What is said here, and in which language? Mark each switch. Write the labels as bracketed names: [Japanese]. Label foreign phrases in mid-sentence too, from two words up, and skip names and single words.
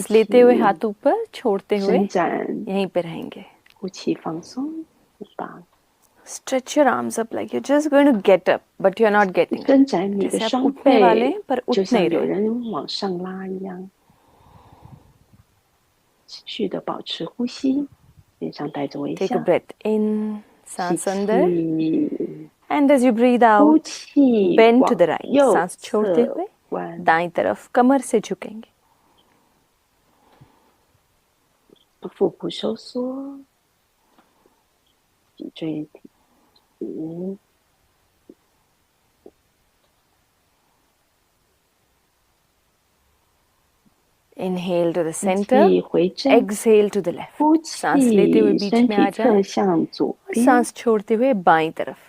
[Chinese] 吸 [Hindi] लेते हुए [Chinese] 气 [Hindi] हाथ ऊपर, छोड़ते हुए [Chinese] 伸展， [Hindi] यहीं पे रहेंगे. [Chinese] 呼气放松，很棒。 [English] Stretch your arms up like you're just going to get up, but you're not getting up. [Chinese] 伸展你的 [Hindi] जैसे आप [Chinese] 双 [Hindi] उठने वाले [Chinese] 背 [Hindi] हैं, पर， [Chinese] 就 [Hindi] उठ [Chinese] 像 [Hindi] नहीं [Chinese] 有 [Hindi] रहे. [Chinese] 人往上拉一样。持续的保持呼吸，脸上带着微 [English] Take [Chinese] 笑 [English] a。breath in, [Chinese] 吸 [Hindi] सांस अंदर. [Chinese] 气， [English] And as you breathe [Chinese] 呼 [English] out, [Chinese] 气， [English] bend to [Chinese] 往 [English] the right. [Chinese] 右 [Hindi] सांस छोड़ते [Chinese] 侧 [Hindi] हुए [Chinese] 弯， [Hindi] दाईं तरफ कमर से झुकेंगे. [Chinese] 腹部收缩，脊椎挺直。 [English] Inhale to the [Chinese] 吸 [English] center, [Chinese] 气回正， [English] exhale to the left. [Chinese] 呼 [Hindi] सांस लेते हुए [Chinese] 气， [Hindi] बीच [Chinese] 身 [Hindi] में [Chinese] 体 [Hindi] आ [Chinese] 侧 [Hindi] जाए [Chinese] 向左 [Hindi] और [Chinese] 边， [Hindi] सांस छोड़ते हुए बाईं तरफ.